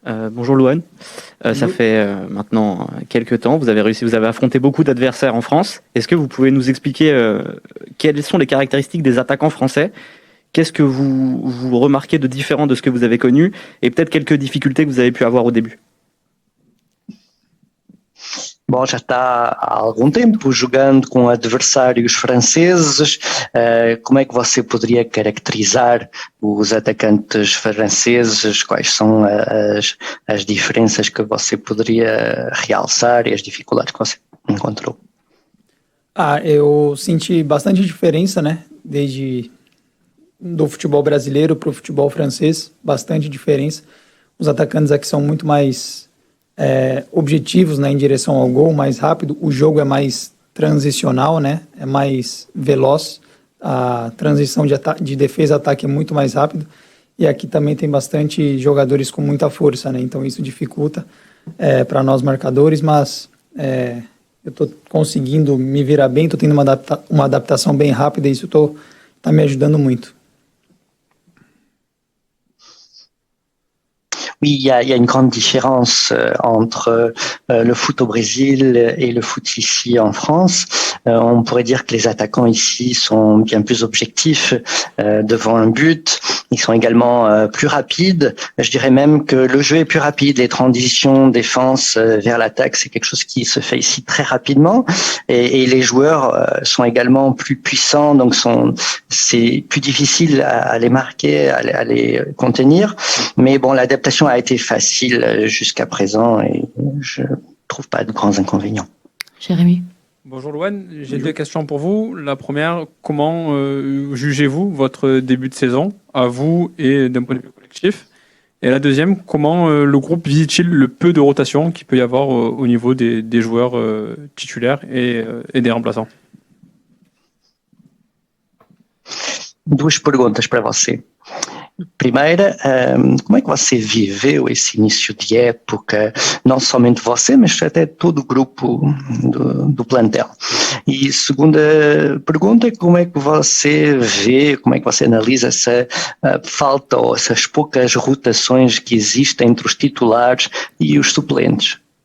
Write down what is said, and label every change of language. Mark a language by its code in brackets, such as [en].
[fr] Bonjour Louane, ça fait maintenant quelques temps, vous avez affronté beaucoup d'adversaires en France. Est-ce que vous pouvez nous expliquer quelles sont les caractéristiques des attaquants français? Qu'est-ce que vous remarquez de différent de ce que vous avez connu, et peut-être quelques difficultés que vous avez pu avoir au début? [pt] Bom, já está há algum tempo jogando com adversários franceses. Como é que você poderia caracterizar os atacantes franceses? Quais são as diferenças que você poderia realçar e as dificuldades que você encontrou? Eu senti bastante diferença, né? Desde do futebol brasileiro para o futebol francês, bastante diferença. os atacantes aqui são muito mais objetivos, né, em direção ao gol, mais rápido. O jogo é mais transicional, né, é mais veloz. A transição de defesa-ataque é muito mais rápido. E aqui também tem bastante jogadores com muita força, né, então isso dificulta para nós marcadores, mas eu estou conseguindo me virar bem, estou tendo uma adaptação bem rápida e isso está me ajudando muito. [fr] Oui, il y a une grande différence entre le foot au Brésil et le foot ici en France. On pourrait dire que les attaquants ici sont bien plus objectifs devant un but. Ils sont également plus rapides. Je dirais même que le jeu est plus rapide. Les transitions défense vers l'attaque, c'est quelque chose qui se fait ici très rapidement. Et les joueurs sont également plus puissants, donc c'est plus difficile à les marquer, à les contenir. Mais bon, l'adaptation a été facile jusqu'à présent et je trouve pas de grands inconvénients. Jérémy. Bonjour Louane, j'ai deux questions pour vous. La première, comment jugez-vous votre début de saison, à vous et d'un point de vue collectif? Et la deuxième, comment le groupe vit-il le peu de rotation qu'il peut y avoir au niveau des joueurs titulaires et des remplaçants? [pt] Duas perguntas para você. Primeira, como é que você viveu esse início de época, não somente você, mas até todo o grupo do plantel? E segunda pergunta, como é que você vê, como é que você analisa essa falta ou essas poucas rotações que existem entre os titulares e os suplentes?